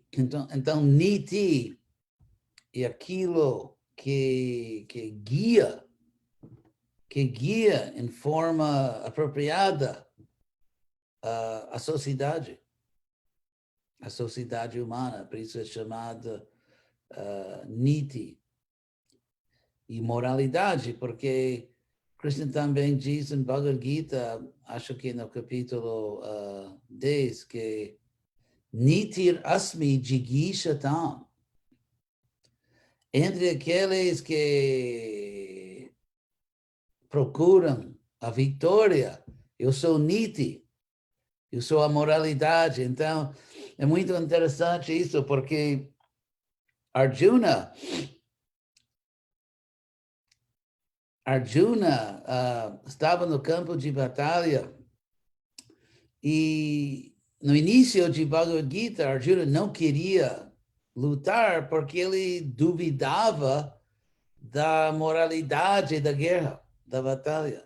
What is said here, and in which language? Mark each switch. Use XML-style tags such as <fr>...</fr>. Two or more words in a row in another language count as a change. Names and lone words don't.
<pt>Então niti é aquilo que guia em forma apropriada a sociedade humana, por isso é chamada niti. E moralidade, porque Krishna também diz em Bhagavad Gita, acho que no capítulo 10, que</pt> <sa>नीतिर् अस्मि जिगीषताम्.</sa> <pt>Entre aqueles que procuram a vitória, eu sou niti, eu sou a moralidade. Então, É muito interessante isso, porque Arjuna estava no campo de batalha e no início de Bhagavad Gita, Arjuna não queria lutar porque ele duvidava da moralidade da guerra, da batalha.</pt>